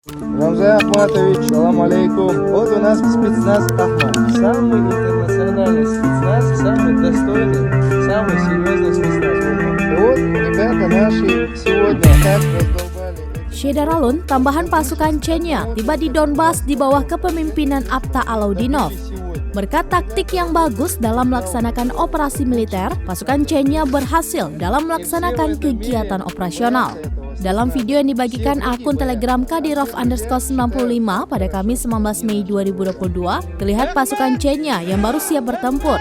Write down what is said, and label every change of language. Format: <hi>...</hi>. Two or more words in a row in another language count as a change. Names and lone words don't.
<ru>Рамзан Ахматович,</ru> <ar>سلام عليكم.</ar> <ru>Вот у нас спецназ Ахмат. Самый интернациональный спецназ, самый достойный, самый серьезный спецназ. Вот ребята наши сегодня так раздолбали.</ru> <id>Shedaralun, tambahan pasukan Chechnya, tiba di Donbas di bawah kepemimpinan Abta Alaudinov. Berkat taktik yang bagus dalam melaksanakan operasi militer, pasukan Chechnya berhasil dalam melaksanakan kegiatan operasional. Dalam video yang dibagikan akun Telegram Kadyrov_95 pada Kamis 19 Mei 2022, terlihat pasukan Chechnya yang baru siap bertempur.</id>